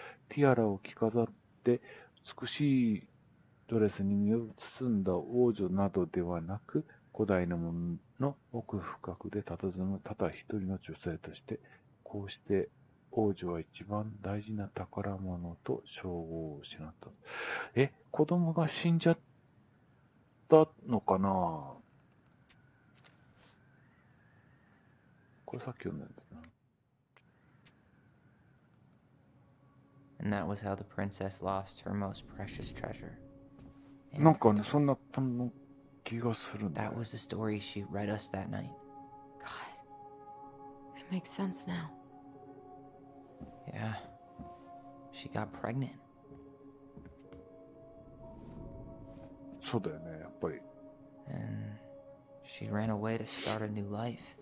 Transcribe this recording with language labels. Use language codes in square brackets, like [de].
[ja] ティアラを着飾って、美しいドレスに身を包んだ王女などではなく、古代のものの奥深くで佇むただ一人の女性として、こうして王女は一番大事な宝物と称号を失った。子供が死んじゃったのかな。これさっき読んだんですね。 [en] And that was how the princess lost her most precious treasure. [ja] なん [en] And [ja] かね、そんな気がするんだ [en] that [ja] よ。 [en] was the story she read us that night. God. It makes sense now. Yeah. She got pregnant. [ja] そうだよね、やっぱり。 [en] And she ran away to start a new life.